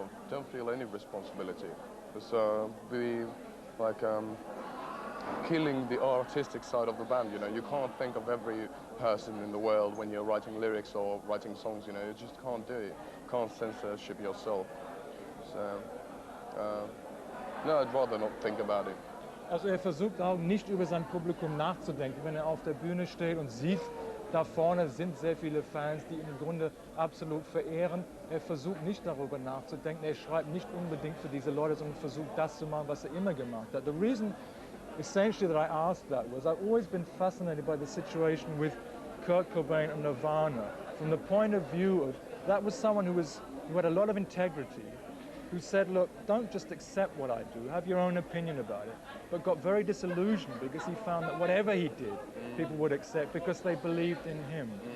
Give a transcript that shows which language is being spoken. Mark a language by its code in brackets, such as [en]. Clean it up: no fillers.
[en] Don't feel any responsibility. It's we like killing the artistic side of the band. You know, you can't think of every person in the world when you're writing lyrics or writing songs. You know, you just can't do it. You can't censorship yourself. So no, I'd rather not think about it. [de] Also er versucht auch nicht über sein Publikum nachzudenken, wenn er auf der Bühne steht und sieht, da vorne sind sehr viele Fans, die ihn im Grunde absolut verehren. Er versucht nicht darüber nachzudenken, er schreibt nicht unbedingt für diese Leute, sondern versucht das zu machen, was er immer gemacht hat. [en] The reason essentially that I asked that was I've always been fascinated by the situation with Kurt Cobain and Nirvana from the point of view of that was someone who had a lot of integrity, who said, look, don't just accept what I do, have your own opinion about it, but got very disillusioned because he found that whatever he did, people would accept because they believed in him.